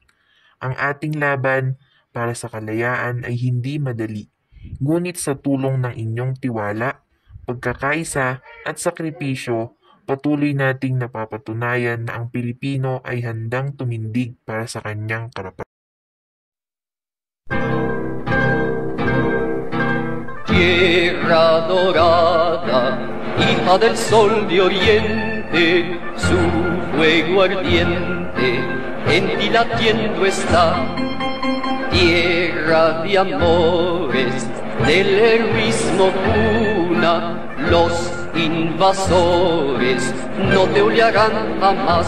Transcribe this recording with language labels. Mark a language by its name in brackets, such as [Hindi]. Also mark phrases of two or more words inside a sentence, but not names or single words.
[Filipino] Ang ating laban para sa kalayaan ay hindi madali, ngunit sa tulong ng inyong tiwala, pagkakaisa at sakripisyo, patuloy nating napapatunayan na ang Pilipino ay handang tumindig para sa kanyang karapatan. [Spanish] Tierra dorada, hija del sol de oriente, su fuego ardiente en ti latiendo está. Tierra de amores, del heroísmo cuna, los invasores no te olearán jamás.